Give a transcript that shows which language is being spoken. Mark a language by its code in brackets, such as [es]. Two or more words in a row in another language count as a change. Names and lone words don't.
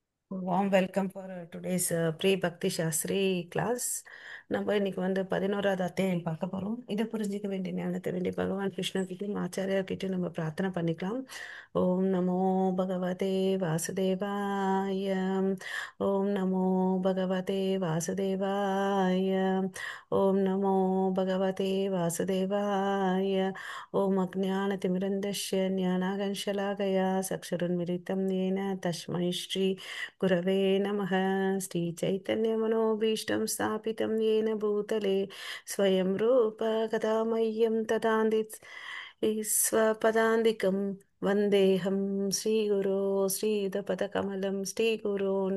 [en] Warm welcome for today's pre-Bhakti Shastri class. [ta] நம்ம இன்னைக்கு வந்து 11வது அத்தியாயம் பார்க்க போறோம். இதை புரிஞ்சிக்க வேண்டிய ஞானத்தை வேண்டிய பகவான் கிருஷ்ண கிட்டையும் ஆச்சாரியா கிட்டையும் நம்ம பிரார்த்தனை பண்ணிக்கலாம். [sa] ओम् नमो भगवते वासुदेवाय. ओम् नमो भगवते वासुदेवाय. ओम् नमो भगवते वासुदेवाय. ओम् अज्ञानतिमिरान्धस्य ज्ञानाञ्जनशलाकया चक्षुरुन्मीलितम् येन तस्मै श्री गुरवे नमः। श्रीचैतन्यमनोभीष्टं स्थापितं येन भूतले स्वयं रूप कदा मह्यं ददाति स्वपदान्तिकं वन्देऽहं श्रीगुरो श्रीयुतपदकमलं श्रीगुरोन्